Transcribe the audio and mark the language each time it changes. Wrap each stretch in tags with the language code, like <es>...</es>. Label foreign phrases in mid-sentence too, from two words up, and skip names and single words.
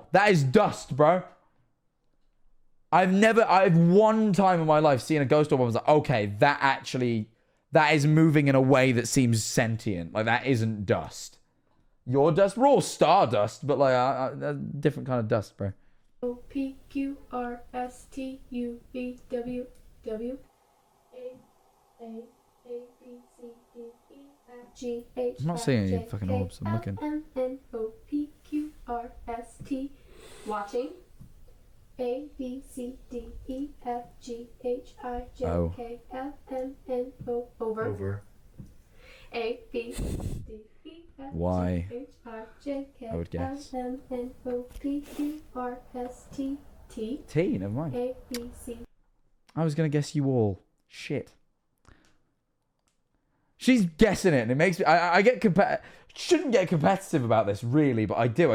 <en>That is dust, bro. I've one time in my life seen a ghost orb. I was like, okay, that is moving in a way that seems sentient. Like, that isn't dust. Your dust, we're all stardust, but like a different kind of dust, bro. O, P, Q, R, S, T, U, V, W, W. A, B, C, D, E, F, G, H, I'm not seeing any fucking orbs. I'm looking. M, N, O, P, Q, R, S, T. Watching. A, B, C, D, E, F, G, H, I, J, K, L, M, N, O. Over. A, B, C, D, E, F, Y. G, H, I, J, K, I would guess. L, M, N, O, P, Q, R, S, T, T. T, never mind. A, B, C. I was going to guess you all. Shit. she's guessing it, and it makes me. I get shouldn't get competitive about this really, but I do.</en>